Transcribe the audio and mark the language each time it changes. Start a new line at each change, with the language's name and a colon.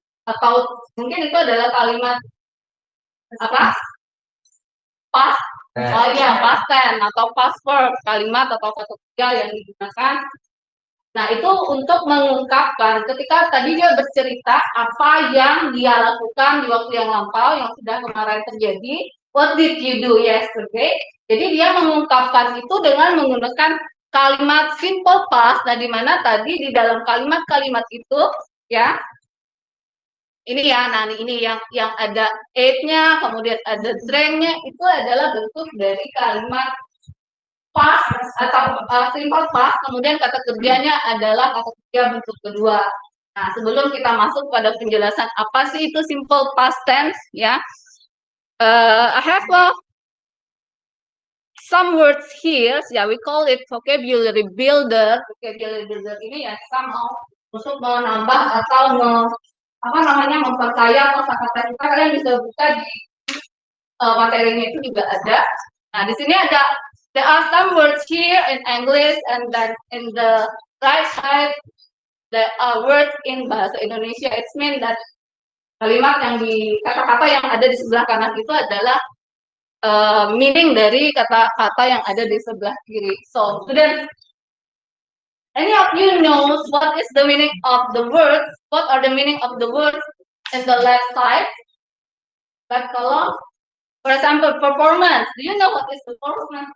Indonesian: Atau mungkin itu adalah kalimat apa? Past. Oh iya, past tense atau past verb, kalimat atau kata kerja yang digunakan. Nah, itu untuk mengungkapkan ketika tadi dia bercerita apa yang dia lakukan di waktu yang lampau yang sudah kemarin terjadi.
English: What did you do yesterday?
Indonesian: Jadi dia mengungkapkan itu dengan menggunakan kalimat simple past. Nah, di mana tadi di dalam kalimat-kalimat itu ya ini ya, nah ini yang ada ate-nya, kemudian ada drank-nya, itu adalah bentuk dari kalimat past atau simple past, kemudian kata kerjanya adalah kata kerja bentuk kedua. Nah, sebelum kita masuk pada penjelasan apa sih itu simple past tense, ya,
English: I have some words here,
Indonesian: ya,
English: we call it vocabulary builder.
Indonesian: Vocabulary builder ini ya
English: somehow
Indonesian: untuk menambah atau memperkaya kosakata kita. Kalian bisa buka di materinya itu juga ada. Nah, di sini
English: there are some words here in English, and then in the right side there are words in bahasa Indonesia. It means that
Indonesian: kata-kata yang ada di sebelah kanan itu adalah meaning dari kata-kata yang ada di sebelah kiri.
English: So, students, any of you knows what is the meaning of the words? What are the meaning of the words in the left side? Left column. For example, performance. Do you know what is performance?